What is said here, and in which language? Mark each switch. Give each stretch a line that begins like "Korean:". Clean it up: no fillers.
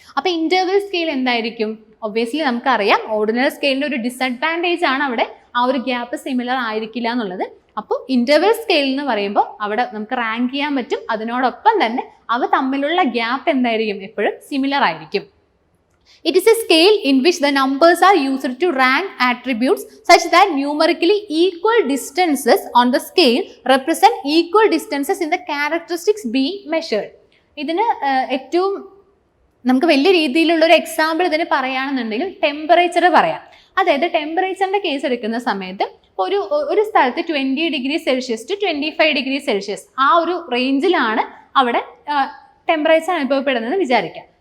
Malayalam: അപ്പോൾ interval scale എന്തായിരിക്കും? Obviously നമുക്കറിയാം ഓർഡിനൽ സ്കെയിലിന്റെ ഒരു ഡിസഡ്വാൻറ്റേജ് ആണ് അവിടെ ആ ഒരു ഗ്യാപ്പ് സിമിലർ ആയിരിക്കില്ല എന്നുള്ളത്. അപ്പോൾ ഇന്റർവൽ സ്കെയിൽ എന്ന് പറയുമ്പോൾ അവിടെ നമുക്ക് റാങ്ക് ചെയ്യാൻ പറ്റും, അതിനോടൊപ്പം തന്നെ അവ തമ്മിലുള്ള ഗ്യാപ്പ് എന്തായിരിക്കും? എപ്പോഴും സിമിലർ ആയിരിക്കും.
English: It is a scale in which the numbers are used to rank attributes such that numerically equal distances on the scale represent equal distances in the characteristics being measured.
Malayalam: ഇതിന് ഏറ്റവും നമുക്ക് വലിയ രീതിയിലുള്ള ഒരു example ഇതിന് പറയുകയാണെന്നുണ്ടെങ്കിൽ temperature പറയാം. അതായത് ടെമ്പറേച്ചറിന്റെ കേസ് എടുക്കുന്ന സമയത്ത് ഒരു സ്ഥലത്ത് 20 degree Celsius to 25 degree Celsius ആ ഒരു റേഞ്ചിലാണ് അവിടെ ടെമ്പറേച്ചർ അനുഭവപ്പെടുന്നത് വിചാരിക്കാം.